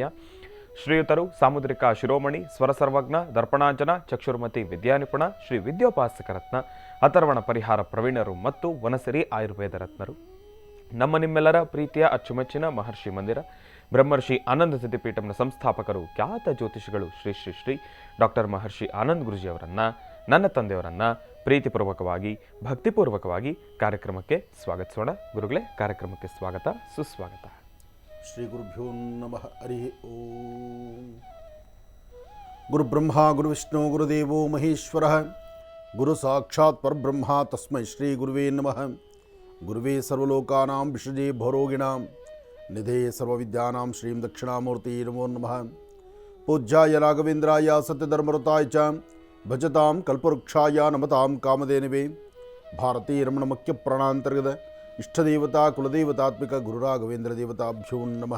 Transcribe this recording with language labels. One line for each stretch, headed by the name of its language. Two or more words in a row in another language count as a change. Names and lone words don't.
Kannada: ಶ್ರೀಯುತರು ಸಾಮುದ್ರಿಕ ಶಿರೋಮಣಿ, ಸ್ವರ ಸರ್ವಜ್ಞ, ದರ್ಪಣಾಂಜನ, ಚಕ್ಷುರ್ಮತಿ ವಿದ್ಯಾನಿಪುಣ, ಶ್ರೀ ವಿದ್ಯೋಪಾಸಕ ರತ್ನ, ಅಥರ್ವಣ ಪರಿಹಾರ ಪ್ರವೀಣರು ಮತ್ತು ವನಸರಿ ಆಯುರ್ವೇದ ರತ್ನರು, ನಮ್ಮ ನಿಮ್ಮೆಲ್ಲರ ಪ್ರೀತಿಯ ಅಚ್ಚುಮೆಚ್ಚಿನ ಮಹರ್ಷಿ ಮಂದಿರ ಬ್ರಹ್ಮರ್ಷಿ ಆನಂದ ಸಿದ್ಧಿಪೀಠಂನ ಸಂಸ್ಥಾಪಕರು, ಖ್ಯಾತ ಜ್ಯೋತಿಷಿಗಳು ಶ್ರೀ ಶ್ರೀ ಶ್ರೀ ಡಾಕ್ಟರ್ ಮಹರ್ಷಿ ಆನಂದ್ ಗುರೂಜಿಯವರನ್ನ, ನನ್ನ ತಂದೆಯವರನ್ನ ಪ್ರೀತಿಪೂರ್ವಕವಾಗಿ, ಭಕ್ತಿಪೂರ್ವಕವಾಗಿ ಕಾರ್ಯಕ್ರಮಕ್ಕೆ ಸ್ವಾಗತಿಸೋಣ. ಗುರುಗಳೇ, ಕಾರ್ಯಕ್ರಮಕ್ಕೆ ಸ್ವಾಗತ, ಸುಸ್ವಾಗತ.
Sanskrit: ಶ್ರೀ ಗುರುಭ್ಯೋ ನಮಃ. ಹರಿ ಓಂ. ಗುರುಬ್ರಹ್ಮ ಗುರುವಿಷ್ಣು ಗುರುದೇವೋ ಮಹೇಶ್ವರ, ಗುರು ಸಾಕ್ಷಾತ್ ಪರಬ್ರಹ್ಮ, ತಸ್ಮೈ ಶ್ರೀ ಗುರುವೇ ನಮಃ. ಗುರುವೇ ಸರ್ವಲೋಕಾನಾಂ ವಿಷಜೇ ಭವರೋಗಿಣಾಂ ನಿಧೇ ಸರ್ವವಿದ್ಯಾನಾಂ ಶ್ರೀಂ ದಕ್ಷಿಣಾಮೂರ್ತಿ ನಮೋ ನಮಃ. ಪೂಜ್ಯಾಯ ರಾಘವೇಂದ್ರಾಯ ಸತ್ಯಧರ್ಮರತಾಯ ಚ ಭಜತಾಂ ಕಲ್ಪವೃಕ್ಷಾಯ ನಮತಾಂ ಕಾಮಧೇನವೇ. ಭಾರತೀಯ ರಮಣ ಮುಖ್ಯ ಪ್ರಾಣಾಂತರ್ಗತ ಇಷ್ಟದೇವತಾ ಕುಲದೇವತಾತ್ಮಿಕ ಗುರು ರಾಘವೇಂದ್ರ ದೇವತಾಭ್ಯೋ ನಮಃ.